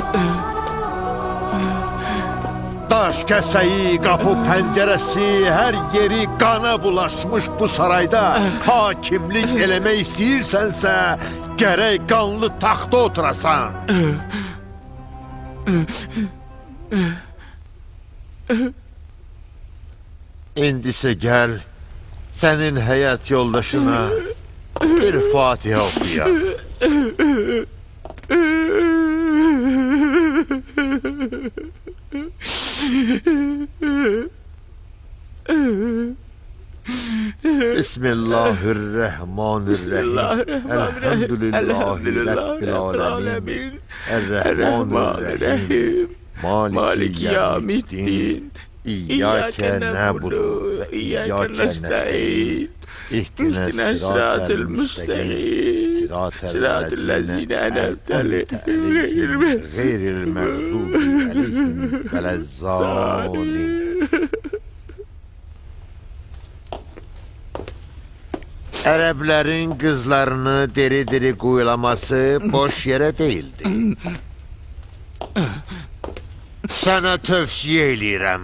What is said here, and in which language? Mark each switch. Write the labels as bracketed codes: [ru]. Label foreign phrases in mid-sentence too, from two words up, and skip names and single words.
[az] Daş kəsəyi, qapı pəncərəsi, hər yeri qana bulaşmış bu sarayda hakimlik eləmək istəyirsənsə, gərək qanlı taxta oturasan. İndisə gəl, sənin həyat yoldaşına bir Fatihə oxuyaq. [ar] بسم الله الرحمن الرحيم. الحمد لله رب العالمين. الرحمن الرحيم مالك يوم الدين. إياك نعبد وإياك نستعين. اهدنا الصراط المستقيم. صراط الذين أنعمت عليهم غير المغضوب عليهم ولا الضالين. [az] Ərəblərin qızlarını diri-diri quyulaması boş yerə deyildi. Sənə tövsiyə eləyirəm.